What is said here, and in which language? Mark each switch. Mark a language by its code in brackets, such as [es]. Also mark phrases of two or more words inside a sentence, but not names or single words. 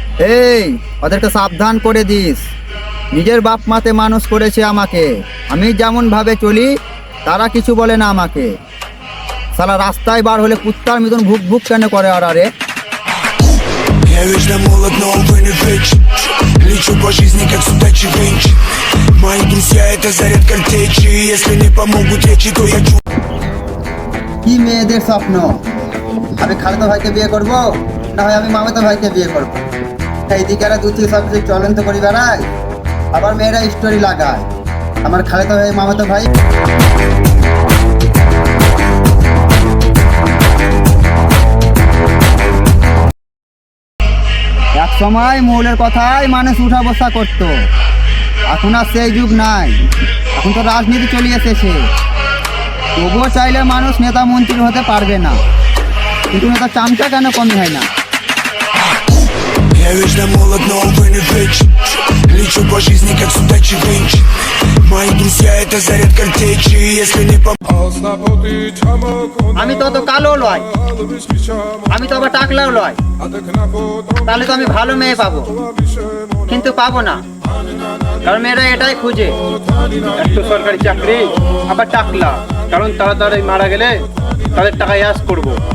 [bn] এই ওদেরকে সাবধান করে দিস। নিজের বাপ মাতে মানুষ করেছে আমাকে, আমি যেমন ভাবে চলি তারা কিছু বলে না আমাকে। সালা রাস্তায় বার হলে কুত্তার মতন ভুক ভুক কেন করে আর আরে। [ru] Я вечно молод, но увы не вечен. Лечу по жизни, как судачий венчик. Мои друзья — это заряд картечи. Если не помогут речи, то я чу. [bn] কি মেয়েদের স্বপ্ন, আমি খালেদা ভাইকে বিয়ে করব, না হয় আমি মামাতো ভাইকে বিয়ে করব। এইদিকে আর দুটি সব কিছু চলন্ত করি বেড়ায়, আবার মেয়েরা স্টোরি লাগায় আমার খালেদা ভাই মামাতো ভাই। এক সময় মৌলের কথায় মানুষ উঠা বসা করতো, এখন আর সেই যুগ নাই। এখন তো রাজনীতি চলে এসেছে। তবুও চাইলে মানুষ নেতা মন্ত্রী হতে পারবে না, কিন্তু নেতা চামচা কেন কমই হয় না। [ru] Я вечно молод, но увы не вечен. Лечу по жизни, как судачий венчик. Мои друзья — это заряд картечи. Если не помогут. [bn] আমি তো অত কালো লয়, আমি তো আবার টাকলাও লয়, তাহলে তো আমি ভালো মেয়ে পাবো, কিন্তু পাবো না। কারণ মেয়েরা এটাই খুঁজে, একটা সরকারি চাকরি আবার টাকলা, কারণ তাড়াতাড়ি মারা গেলে তাদের টাকা ইয়াস করবো।